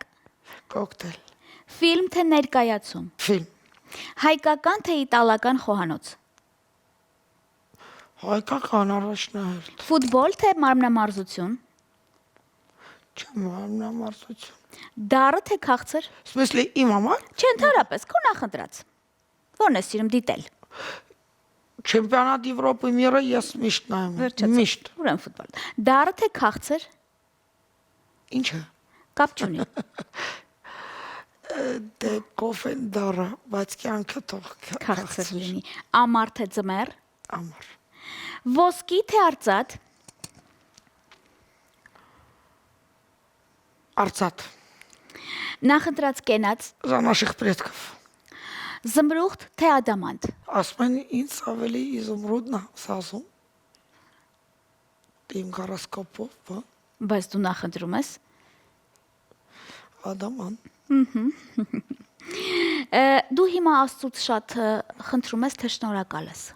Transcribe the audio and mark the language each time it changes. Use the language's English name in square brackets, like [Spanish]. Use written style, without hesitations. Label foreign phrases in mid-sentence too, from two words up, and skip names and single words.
[Armenian] կոկտեյլ, Ֆիլմ թե ներկայացում։ ֆիլմ, Հայկական թե իտալական խոհանոց։ հայկական առաջնահերթ, Ֆուտբոլ թե մարմնամարզություն։ չեմ համնամարզություն, Դառը թե քաղցր։ [Russian] в смысле [Armenian] իմ համար, Չէ, ընդհանրապես, քո նախընտրած։ Որն է սիրում դիտել։ [Russian] чемпионат Европы мира [Armenian] ես միշտ նայում եմ, Վերջացավ։ միշտ, Ուրեմն ֆուտբոլ։ Դառը թե քաղցր։ ինչը, Կապ չունի։ դե կոֆեն դառը, բայց կյանքը թող Քաղցր լինի։ Ամառ թե ձմեռ։ Ամար, Ոսկի թե արծաթ։ արծաթ, Նախընտրած կենաց։ [Russian] за наших предков, [Armenian] Զմրուխտ թե ադամանտ։ ասում են ինձ ավելի իզումրուդն է սազում, իմ գարասկոպով, բա, Բայց դու նախընտրում ես։ ադաման, Դու հիմա Աստծուց շատ խնդրում ես թե շնորհակալ ես։